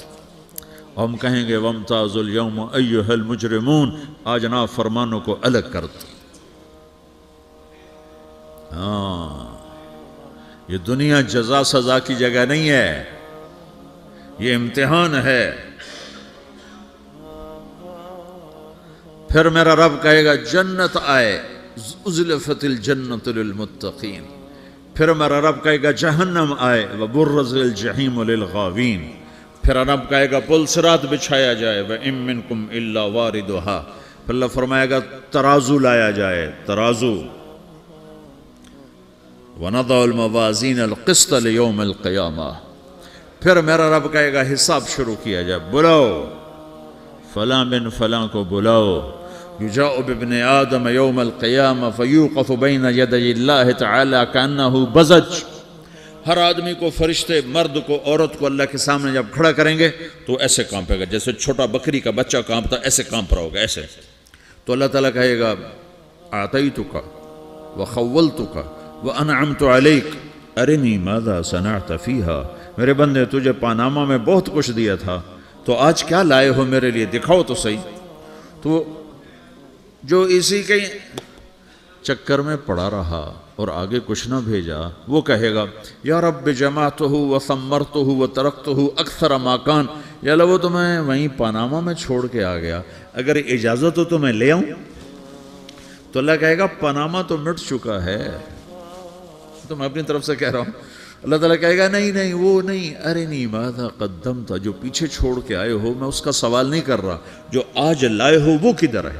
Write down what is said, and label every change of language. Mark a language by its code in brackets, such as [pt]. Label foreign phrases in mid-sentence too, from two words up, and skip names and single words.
[hi] हम कहेंगे [ar] وامتازوا اليوم أيها المجرمون, [hi] आज ना फरमानों को अलग कर दो। हाँ, ये दुनिया जजा सजा की जगह नहीं है, ये इम्तिहान है। फिर मेरा रब कहेगा जन्नत आए, [ar] أزلفت الجنة للمتقين. [hi] फिर मेरा रब कहेगा जहन्नम आए, [ar] وبرزت الجحيم للغاوين. [hi] फिर रब कहेगा पुल सिरात बिछाया जाए, [ar] وإن منكم إلا واردها. [hi] फिर अल्लाह फरमाएगा तराजू लाया जाए, तराजू। [ar] ونضع الموازين القسط ليوم القيامة. [hi] फिर मेरा रब कहेगा हिसाब शुरू किया जाए, बुलाओ फलां बिन फलां को बुलाओ, [ar] يجاء بابن آدم يوم القيامة فيوقف بين يدي الله تعالى كأنه بذج. [hi] हर आदमी को, फरिश्ते, मर्द को, औरत को अल्लाह के सामने जब खड़ा करेंगे तो ऐसे कांपेगा, जैसे छोटा बकरी का बच्चा कांपता, ऐसे कांप रहा होगा ऐसे। तो अल्लाह ताला कहेगा [ar] أعطيتك وخولتك وأنعمت عليك أرني ماذا صنعت فيها. [hi] मेरे बंदे, तुझे पानामा में बहुत कुछ दिया था, तो आज क्या लाए हो मेरे लिए, दिखाओ तो सही। तो जो इसी के चक्कर में पड़ा रहा और आगे कुछ ना भेजा, वो कहेगा [ar] يا رب جمعته وثمرته وتركته أكثر ما كان. [hi] या अल्लाह, वो तो मैं वहीं पनामा में छोड़ के आ गया, अगर इजाज़त हो तो मैं ले आऊँ। तो अल्लाह कहेगा पनामा तो मिट चुका है, तो मैं अपनी तरफ से कह रहा हूँ। अल्लाह ताला कहेगा नहीं नहीं, वो नहीं, अरे नहीं [ar] ماذا قدم [hi] था, जो पीछे छोड़ के आए हो, मैं उसका सवाल नहीं कर रहा, जो आज लाए हो वो किधर है।